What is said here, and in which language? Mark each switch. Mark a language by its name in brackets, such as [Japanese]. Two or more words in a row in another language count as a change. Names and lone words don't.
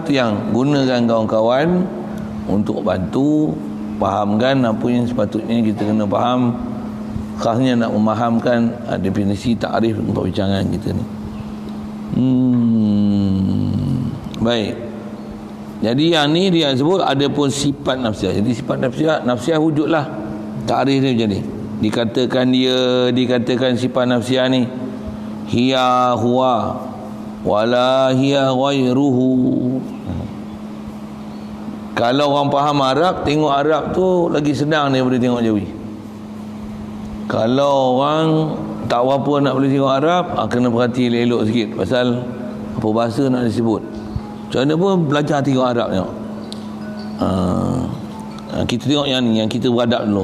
[Malay] Tu yang gunakan kawan-kawan untuk bantu fahamkan apa yang sepatutnya kita kena faham, khasnya nak memahamkan definisi takrif untuk bincang kita ni. Baik. Jadi yang ni dia sebut ada pun sifat nafsiyah. Jadi sifat nafsiyah wujudlah. Takrif dia macam ni. Dikatakan sifat nafsiyah ni [Arabic] هي هو ولا هي غيره. [Malay] Kalau orang faham Arab, tengok Arab tu lagi senang daripada tengok Jawi. Kalau orang tak apa nak boleh tengok Arab, kena perhati elok sikit pasal apa bahasa nak disebut. Macam mana pun belajar tengok Arab tengok. Kita tengok yang ni, yang kita beradab dulu.